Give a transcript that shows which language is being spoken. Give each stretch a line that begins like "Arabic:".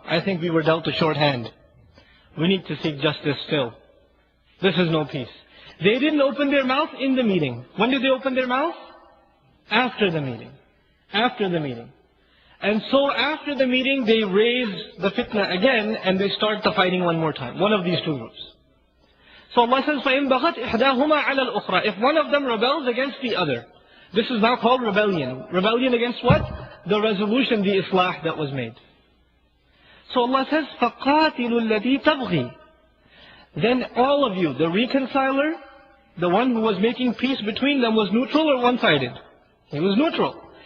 English: I think we were dealt a short hand. We need to seek justice still. This is no peace. They didn't open their mouth in the meeting. When did they open their mouth? After the meeting. After the meeting. And so after the meeting, they raise the fitna again and they start the fighting one more time. One of these two groups. So Allah says,
Arabic: فَإِن بَغَتْ إِحْدَاهُمَا عَلَى الْأُخْرَى.
English: If one of them rebels against the other. This is now called rebellion. Rebellion against what? The resolution, the islah that was made. So Allah says,
Arabic: فَقَاتِلُوا الَّذِي تَبْغِي.
English: Then all of you, the reconciler, the one who was making peace between them, was neutral or one-sided? He was neutral.